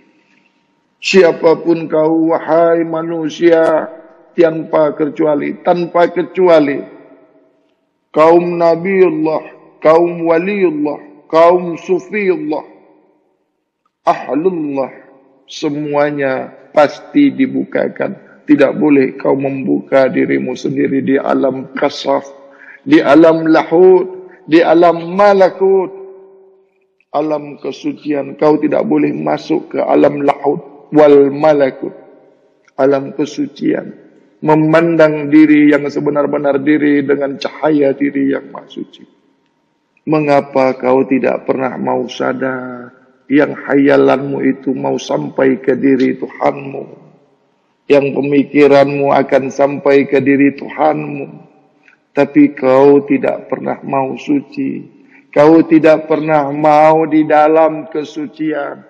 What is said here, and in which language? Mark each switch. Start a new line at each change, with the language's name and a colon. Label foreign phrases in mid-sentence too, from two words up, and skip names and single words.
Indonesian: Siapapun kau, wahai manusia, tanpa kecuali, kaum Nabiullah, kaum Waliullah, kaum Sufiullah, Ahlullah, semuanya pasti dibukakan. Tidak boleh kau membuka dirimu sendiri di alam kasaf, di alam lahut, di alam malakut, alam kesucian. Kau tidak boleh masuk ke alam
Arabic: لاهوت والملكوت,
Indonesian: alam kesucian, memandang diri yang sebenar-benar diri dengan cahaya diri yang maha suci. Mengapa kau tidak pernah mau sadar yang hayalanmu itu mau sampai ke diri Tuhanmu, yang pemikiranmu akan sampai ke diri Tuhanmu, tapi kau tidak pernah mau suci, kau tidak pernah mau di dalam kesucian.